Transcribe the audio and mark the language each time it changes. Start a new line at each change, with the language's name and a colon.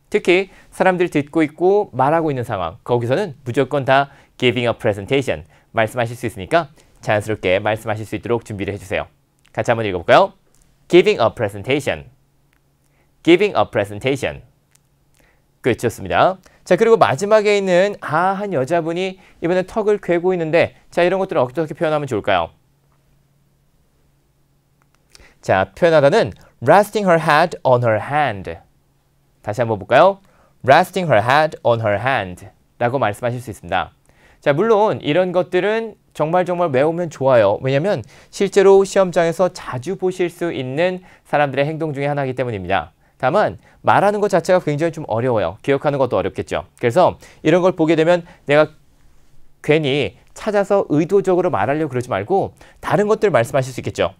Korean: 특히 사람들이 듣고 있고 말하고 있는 상황, 거기서는 무조건 다
English: giving a presentation
Korean: 말씀하실 수 있으니까 자연스럽게 말씀하실 수 있도록 준비를 해주세요. 같이 한번 읽어볼까요?
English: Giving a presentation. Giving a presentation.
Korean: 끝, 좋습니다. 자, 그리고 마지막에 있는 한 여자분이 이번에 턱을 괴고 있는데 자, 이런 것들을 어떻게 표현하면 좋을까요? 자, 표현하다는
English: resting her head on her hand.
Korean: 다시 한번 볼까요?
English: resting her head on her hand
Korean: 라고 말씀하실 수 있습니다. 자, 물론 이런 것들은 정말 외우면 좋아요. 왜냐하면 실제로 시험장에서 자주 보실 수 있는 사람들의 행동 중에 하나이기 때문입니다. 다만 말하는 것 자체가 굉장히 좀 어려워요. 기억하는 것도 어렵겠죠. 그래서 이런 걸 보게 되면 내가 괜히 찾아서 의도적으로 말하려고 그러지 말고 다른 것들을 말씀하실 수 있겠죠.